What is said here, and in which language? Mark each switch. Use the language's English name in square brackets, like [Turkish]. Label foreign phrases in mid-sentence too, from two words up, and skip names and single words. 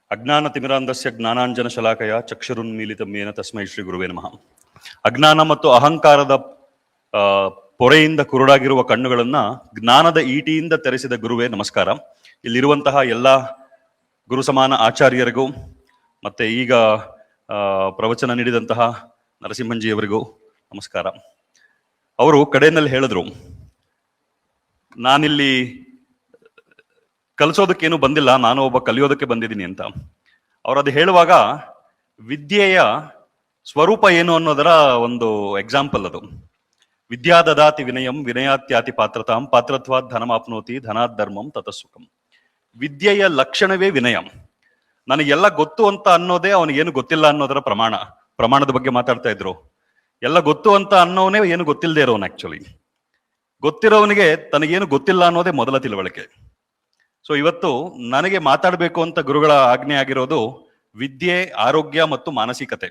[Sanskrit] ಅಜ್ಞಾನತಿಮಿರಾಂಧಸ್ಯ ಜ್ಞಾನಾಂಜನ ಶಲಾಕಯ ಚಕ್ಷುರುನ್ಮೀಲಿತಂ ಯೇನ ತಸ್ಮೈ ಶ್ರೀ ಗುರುವೇ ನಮಃ. [Kannada] ಅಜ್ಞಾನ ಮತ್ತು ಅಹಂಕಾರದ ಪೊರೆಯಿಂದ ಕುರುಡಾಗಿರುವ ಕಣ್ಣುಗಳನ್ನ ಜ್ಞಾನದ ಈಟಿಯಿಂದ ತೆರೆಸಿದ ಗುರುವೇ ನಮಸ್ಕಾರ. ಇಲ್ಲಿರುವಂತಹ ಎಲ್ಲ ಗುರು ಸಮಾನ ಆಚಾರ್ಯರಿಗೂ ಮತ್ತೆ ಈಗ ಪ್ರವಚನ ನೀಡಿದಂತಹ ನರಸಿಂಹಂಜಿಯವರಿಗೂ ನಮಸ್ಕಾರ. ಅವರು ಕಡೆಯಲ್ಲಿ ಹೇಳಿದ್ರು, ನಾನಿಲ್ಲಿ ಕಲಿಸೋದಕ್ಕೇನು ಬಂದಿಲ್ಲ, ನಾನು ಒಬ್ಬ ಕಲಿಯೋದಕ್ಕೆ ಬಂದಿದ್ದೀನಿ ಅಂತ. ಅವ್ರು ಅದು ಹೇಳುವಾಗ ವಿದ್ಯೆಯ ಸ್ವರೂಪ ಏನು ಅನ್ನೋದರ ಒಂದು ಎಕ್ಸಾಂಪಲ್ ಅದು. [Sanskrit] ವಿದ್ಯಾ ದದಾತಿ ವಿನಯಂ ವಿನಯಾತ್ಯಾತಿ ಪಾತ್ರತಾಂ ಪಾತ್ರತ್ವಾತ್ ಧನಮಾಪ್ನೋತಿ ಧನಾತ್ ಧರ್ಮಂ ತತಸುಖಂ. [Kannada] ವಿದ್ಯೆಯ ಲಕ್ಷಣವೇ ವಿನಯ. ನನಗೆಲ್ಲ ಗೊತ್ತು ಅಂತ ಅನ್ನೋದೇ ಅವನಿಗೇನು ಗೊತ್ತಿಲ್ಲ ಅನ್ನೋದರ ಪ್ರಮಾಣದ ಬಗ್ಗೆ ಮಾತಾಡ್ತಾ ಇದ್ರು. ಎಲ್ಲ ಗೊತ್ತು ಅಂತ ಅನ್ನೋನೇ ಏನು ಗೊತ್ತಿಲ್ಲದೆ ಇರೋನು. ಆಕ್ಚುಲಿ ಗೊತ್ತಿರೋವನಿಗೆ ತನಗೇನು ಗೊತ್ತಿಲ್ಲ ಅನ್ನೋದೇ ಮೊದಲ ತಿಳುವಳಿಕೆ. ಸೊ ಇವತ್ತು ನನಗೆ ಮಾತಾಡಬೇಕು ಅಂತ ಗುರುಗಳ ಆಜ್ಞೆ ಆಗಿರೋದು ವಿದ್ಯೆ, ಆರೋಗ್ಯ ಮತ್ತು ಮಾನಸಿಕತೆ.